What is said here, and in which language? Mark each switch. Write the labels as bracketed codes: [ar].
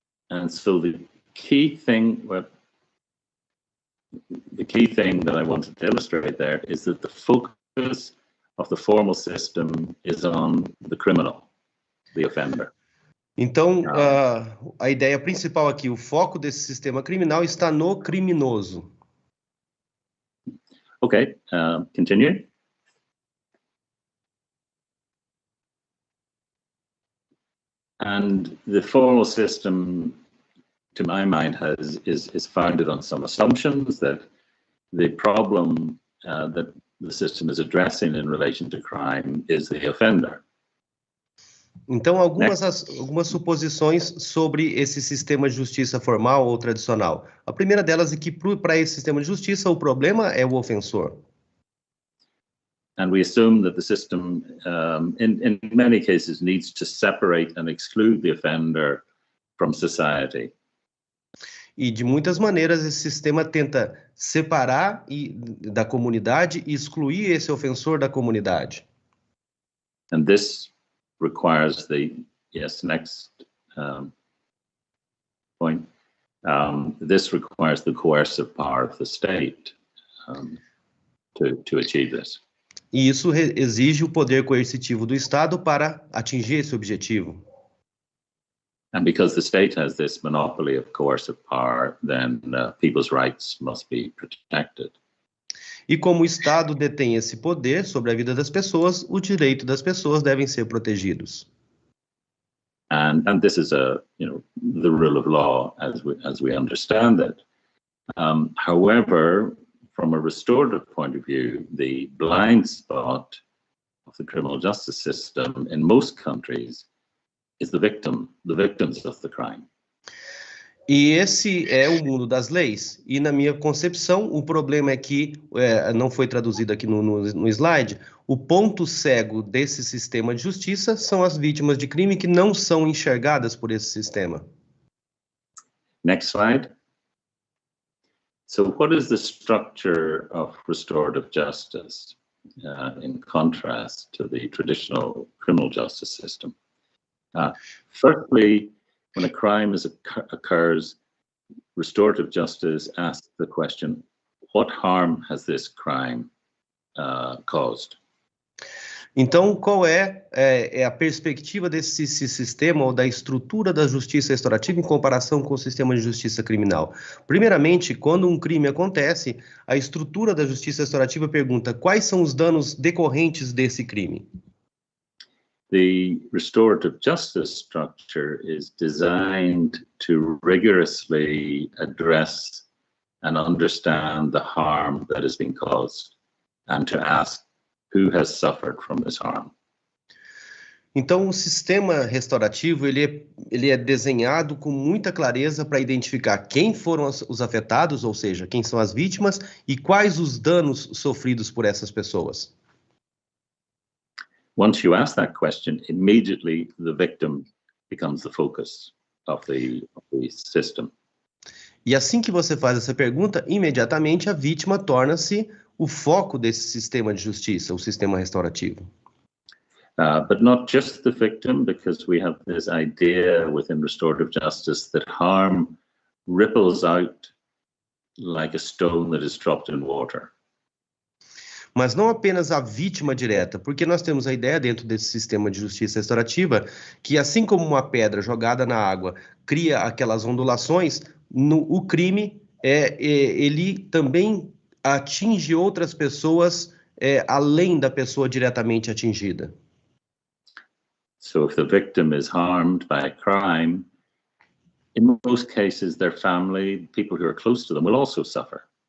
[en] And so the key thing that I wanted to illustrate there is that the focus of the formal system is on the criminal, the offender. [pt] Então, a ideia principal aqui, o foco desse sistema criminal está no criminoso. [en] Okay, continue. And the formal system, to my mind, is founded on some assumptions that the problem that the system is addressing in relation to crime is the offender. [pt] Então, algumas suposições sobre esse sistema de justiça formal ou tradicional. A primeira delas é que, para esse sistema de justiça, o problema é o ofensor. [en] And we assume that the system, in many cases, needs to separate and exclude the offender from society. [pt] E, de muitas maneiras, esse sistema tenta separar da comunidade e excluir esse ofensor da comunidade. [en] And this requires next point. This requires the coercive power of the state to achieve this. [pt] E isso exige o poder coercitivo do Estado para atingir esse objetivo. [en] And because the state has this monopoly of coercive power, then people's rights must be protected. [pt] E como o Estado detém esse poder sobre a vida das pessoas, os direitos das pessoas devem ser protegidos. [en] And this is the rule of law as we understand it. However, from a restorative point of view, the blind spot of the criminal justice system in most countries is the victims of the crime. [pt] E esse é o mundo das leis. E na minha concepção, o problema é que, não foi traduzido aqui no slide, o ponto cego desse sistema de justiça são as vítimas de crime que não são enxergadas por esse sistema. [en] Next slide. So what is the structure of restorative justice in contrast to the traditional criminal justice system? Firstly, when a crime occurs, restorative justice asks the question, what harm has this crime caused? [pt] Então, qual é a perspectiva desse sistema ou da estrutura da justiça restaurativa em comparação com o sistema de justiça criminal? Primeiramente, quando um crime acontece, a estrutura da justiça restaurativa pergunta quais são os danos decorrentes desse crime. [en] The restorative justice structure is designed to rigorously address and understand the harm that has been caused and to ask who has suffered from this harm. [pt] Então, o sistema restaurativo ele é desenhado com muita clareza para identificar quem foram os afetados, ou seja, quem são as vítimas e quais os danos sofridos por essas pessoas. [en] Once you ask that question, immediately the victim becomes the focus of the system. [pt] E assim que você faz essa pergunta, imediatamente a vítima torna-se o foco desse sistema de justiça, o sistema restaurativo. [en] But not just the victim, because we have this idea within restorative justice that harm ripples out like a stone that is dropped in water. [pt] Mas não apenas a vítima direta, porque nós temos a ideia dentro desse sistema de justiça restaurativa que assim como uma pedra jogada na água cria aquelas ondulações, o crime ele também atinge outras pessoas além da pessoa diretamente atingida. [en] So if the victim is harmed by a crime, in most cases their family, people who are close to them, will also suffer.